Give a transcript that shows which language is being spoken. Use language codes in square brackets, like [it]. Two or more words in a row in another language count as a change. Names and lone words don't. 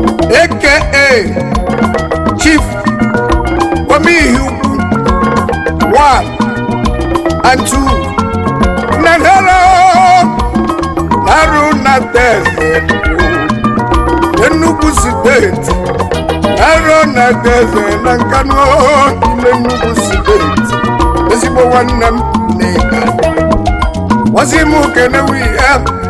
[en] A K A Chief Wamihi Ukwu one and two. [ig] Na hello, Naru na Teze, Enugu State. Naru na Teze na Nkanu, Enugu State. Ezigbo nwanne m, Nneka. Wazi m kene wi ya.